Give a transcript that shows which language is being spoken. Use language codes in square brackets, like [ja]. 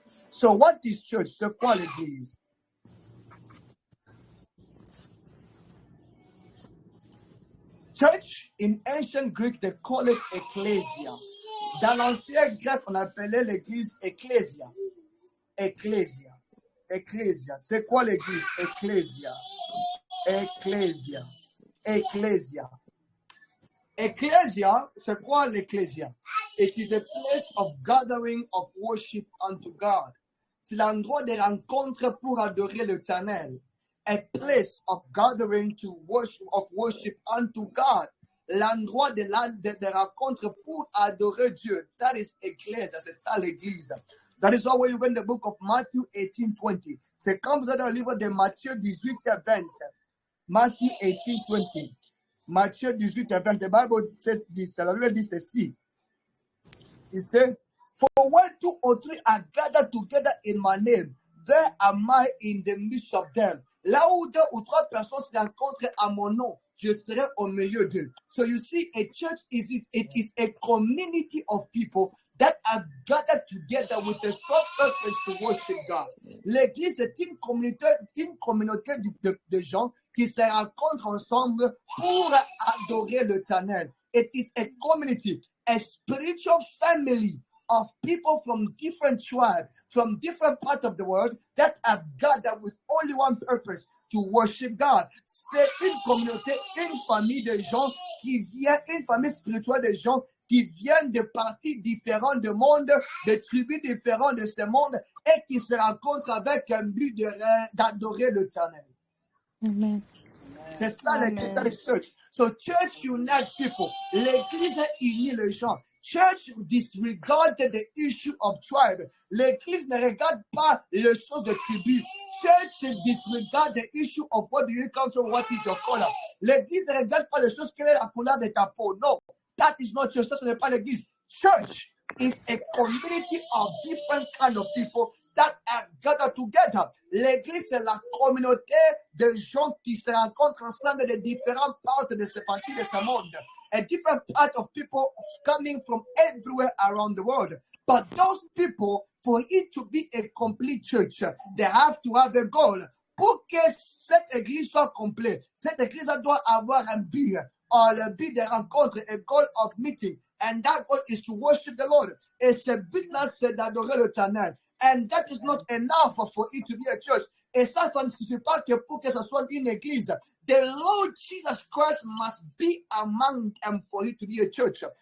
[en] So what is church? [fr] C'est quoi l'église? [en] Church, in ancient Greek, they call it ecclesia. [fr] Dans l'ancien grec, on appelait l'église ecclesia. Ecclesia. Ecclesia. C'est quoi l'église? Ecclesia. Ecclesia. Ecclesia. Ecclesia, c'est quoi l'ecclesia? [en] It is a place of gathering of worship unto God. [fr] C'est l'endroit de rencontre pour adorer l'Éternel. [en] A place of gathering to worship unto God. [fr] L'endroit de rencontre pour adorer Dieu. [en] That is ecclesia, [fr] c'est ça l'église. [en] That is why when you read the book of Matthew 18:20. [fr] C'est comme vous êtes dans le livre de Matthieu 18:20. [en] Matthew 18:20. Matthieu 18:20. The Bible says this. [fr] La Bible dit ceci. [en] It says, for when 2 or 3 are gathered together in my name, there am I in the midst of them. [fr] Là où 2 ou 3 personnes se rencontrent à mon nom, je serai au milieu d'eux. [en] So you see, a church is a community of people that are gathered together with a sole purpose to worship God. [fr] L'église est une communauté de gens qui se rencontrent ensemble pour adorer l'Éternel. [en] It is a community, a spiritual family of people from different tribes, from different parts of the world that have gathered with only one purpose, to worship God. [fr] C'est une communauté, une famille de gens qui viennent, une famille spirituelle de gens qui viennent de parties différentes du monde, de tribus différentes de ce monde et qui se rencontrent avec un but d'adorer l'Éternel. [en] Amen. [fr] C'est ça l'église, c'est la church. [en] So church unite people. [fr] L'église unit les gens. [en] Church disregarded the issue of tribe. [fr] L'église ne regarde pas les choses de tribu. [en] Church disregard the issue of what do you come from, what is your color. [fr] L'église ne regarde pas les choses, quelle est la couleur de ta peau. [en] No, that is not church. [fr] Ça, ce n'est pas l'église. [en] Church is a community of different kind of people that have gathered together. [fr] L'église, c'est la communauté de gens qui se rencontrent ensemble de différentes parties de ce parti de ce monde. [en] A different part of people coming from everywhere around the world. But those people, for it to be a complete church, they have to have a goal. [fr] Pour que cette église soit complète, cette église doit avoir un but, le but de rencontre, [en] a goal of meeting. And that goal is to worship the Lord. [fr] Et ce but-là, c'est d'adorer l'Éternel. [en] And that is not enough for it to be a church. [fr] Et ça ne suffit pas que pour que ce soit une église. [en] The Lord Jesus Christ must be among them for it to be a church.